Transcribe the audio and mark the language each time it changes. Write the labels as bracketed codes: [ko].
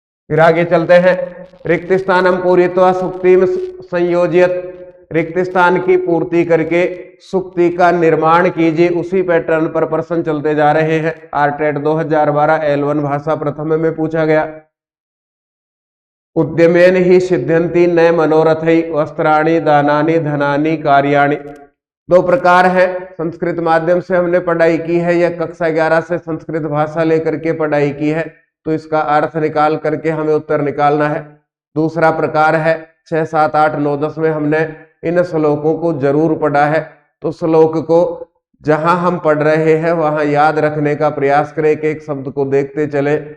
[hi] फिर आगे चलते हैं। [sa] रिक्त स्थानम पूरित्वा सुक्तिम संयोज्यत। [hi] रिक्त स्थान की पूर्ति करके सुक्ति का निर्माण कीजिए। उसी पैटर्न पर प्रश्न चलते जा रहे हैं। आरटेट 2012 L1 भाषा प्रथम में पूछा गया। [sa] उद्यमेन ही सिद्ध्यन्ति न मनोरथै वस्त्राणि दानानि धनानि कार्याणि। [hi] दो प्रकार है। संस्कृत माध्यम से हमने पढ़ाई की है या कक्षा 11 से संस्कृत भाषा लेकर के पढ़ाई की है, तो इसका अर्थ निकाल करके हमें उत्तर निकालना है। दूसरा प्रकार है 6, 7, 8, 9, 10 में हमने इन श्लोकों को जरूर पढ़ा है, तो श्लोक को जहां हम पढ़ रहे हैं वहां याद रखने का प्रयास करें, एक शब्द को देखते चले।